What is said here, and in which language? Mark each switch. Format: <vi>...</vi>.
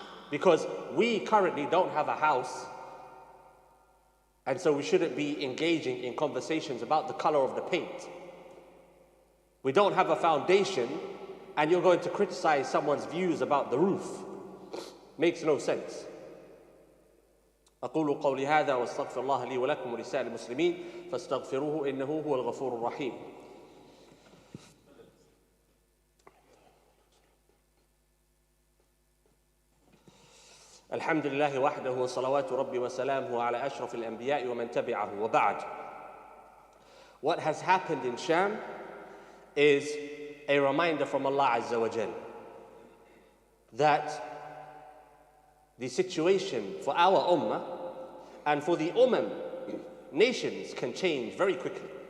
<en>Because we currently don't have a house, and so we shouldn't be engaging in conversations about the color of the paint. We don't have a foundation, and you're going to criticize someone's views about the roof. Makes no sense.</en> <ar>أقول قولي هذا واستغفر الله لي ولكم ولسائر المسلمين فاستغفروه إنه هو الغفور الرحيم. الحمد لله وحده وصلوات ربي وسلامه على أشرف الأنبياء ومن تبعه وبعد.</ar> <en>What has happened in Sham is a reminder from Allah Azza wa Jal that the situation for our ummah and for the nations can change very quickly.</en>